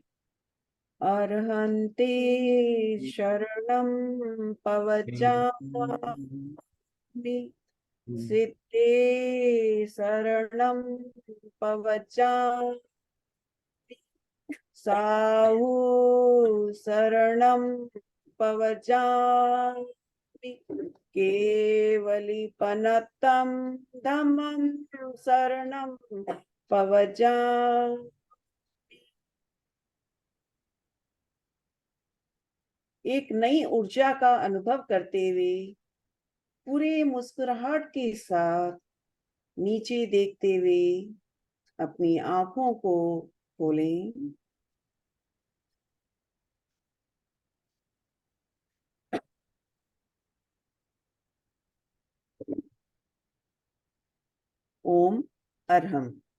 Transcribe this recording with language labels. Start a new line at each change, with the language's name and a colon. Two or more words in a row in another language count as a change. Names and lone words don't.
Prakrit languages: अर्हन्ते शरणं पवचामि सिद्धे शरणं पवचामि साहु शरणं पवचामि केवलिपनतं धम्मं शरणं पवचामि
Hindi: एक नई ऊर्जा का अनुभव करते हुए पूरे मुस्कुराहट के साथ नीचे देखते हुए अपनी आंखों को खोलें।
Prakrit languages: ओम अरहम।